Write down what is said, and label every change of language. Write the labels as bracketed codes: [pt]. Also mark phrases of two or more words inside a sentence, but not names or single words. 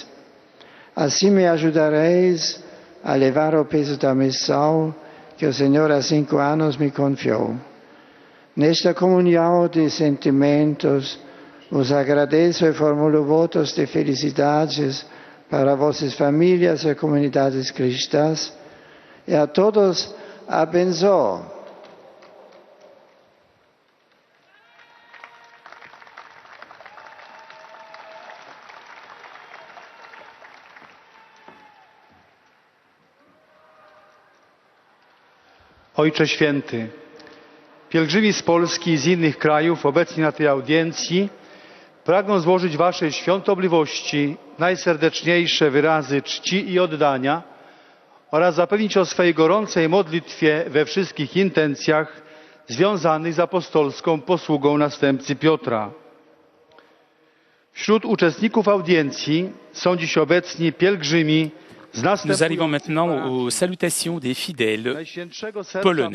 [pt] Assim me ajudareis a levar o peso da missão que o Senhor há 5 anos me confiou. Nesta comunhão de sentimentos, vos agradeço e formulo votos de felicidades para vossas famílias e comunidades cristãs, e a todos abençoo. [pl] Ojcze Święty, pielgrzymi z Polski i z innych krajów obecni na tej audiencji pragną złożyć Waszej świątobliwości najserdeczniejsze wyrazy czci i oddania oraz zapewnić o swej gorącej modlitwie we wszystkich intencjach związanych z apostolską posługą następcy Piotra. Wśród uczestników audiencji są dziś obecni pielgrzymi. [fr] Nous arrivons maintenant aux salutations des fidèles polonais.